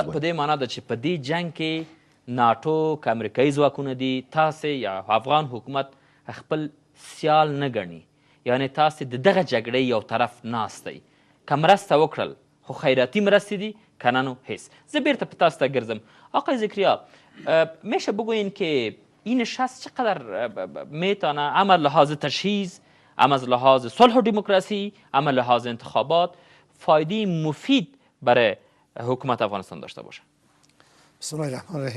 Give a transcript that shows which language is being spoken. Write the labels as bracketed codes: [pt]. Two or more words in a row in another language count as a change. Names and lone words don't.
[ps] په دې معنا ده چې په دې جنګ کې ناټو که امریکایي ځواکونه دي، تاسې یا افغان حکومت خپل سیال نه ګڼي، یعنې تاسې د دغه جګړې یو طرف ناست دی. که مرسته وکړل خو خیراتي مرستې دي، که نه نو هیڅ. زه بیرته په تاسو ته ګرځم. [fa] آقای ذکریا، میشه بگوین که این نشست چقدر میتونه اما لحاظ تجهیز، اما از لحاظ صلح و دموکراسی، اما لحاظ انتخابات فایده مفید برای حکومت افغانستان داشته باشه؟ [ar] بسم الله الرحمن الرحیم.